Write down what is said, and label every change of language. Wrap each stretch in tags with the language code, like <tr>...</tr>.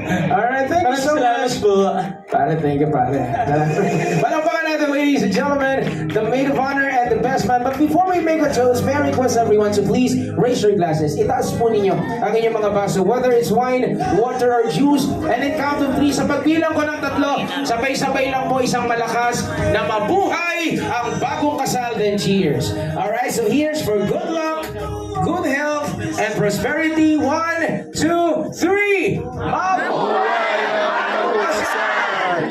<en>Alright, thank you so much. Pare, thank you, pare.</en> <tl>Palakpakan natin,</tl> <en>ladies and gentlemen, the maid of honor and the best man. But before we make a toast, may I request everyone to please raise your glasses.</en> <tl>Itaas po ninyo ang inyong mga baso,</tl> <en>whether it's wine, water, or juice. And in count of 3,</en> <tl>sa pagbilang ko ng 3, sabay-sabay lang po isang malakas na mabuhay ang bagong kasal,</tl> <en>then cheers. Alright, so here's for good luck, good health, and prosperity. 1, 2, 3.</en> <tl>Mabuhay ang bagong kasal!</tl>